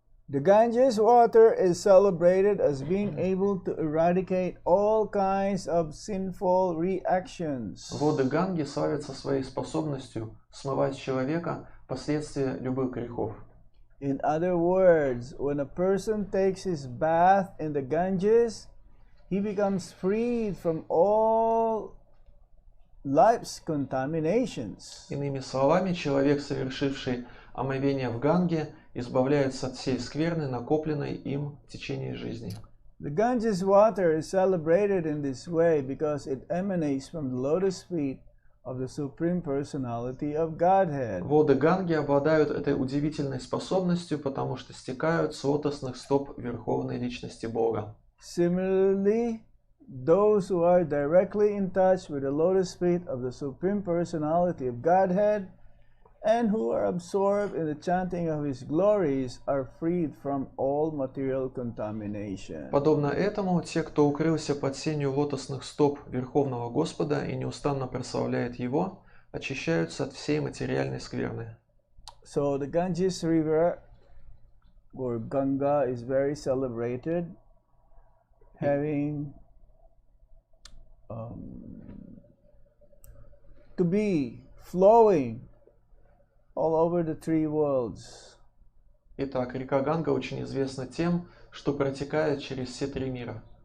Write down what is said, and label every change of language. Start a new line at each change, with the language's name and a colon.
English: The Ganges water is celebrated as being able to eradicate all kinds of sinful reactions.
Russian: Воды Ганги славятся своей способностью смывать с человека последствия любых грехов.
English: In other words, when a person takes his bath in the Ganges, he becomes freed from all life's contaminations.
Russian: Иными словами, человек, совершивший омовение в Ганге, избавляется от всей скверны, накопленной им в течение жизни.
English: The Ganges water is celebrated in this way because it emanates from the lotus feet of the Supreme Personality of Godhead.
Russian: Воды Ганги обладают этой удивительной способностью, потому что стекают с лотосных стоп Верховной Личности Бога.
English: Similarly, those who are directly in touch with the lotus feet of the Supreme Personality of Godhead and who are absorbed in the chanting of His glories are freed from all material contamination.
Russian: Подобно этому, те, кто укрылся под сенью лотосных стоп Верховного Господа и неустанно прославляет Его, очищаются от всей материальной скверны.
English: So the Ganges River, or Ganga, is very celebrated, having to be flowing all over the three worlds.
Russian: Итак, река Ганга очень известна тем, что протекает через все три мира.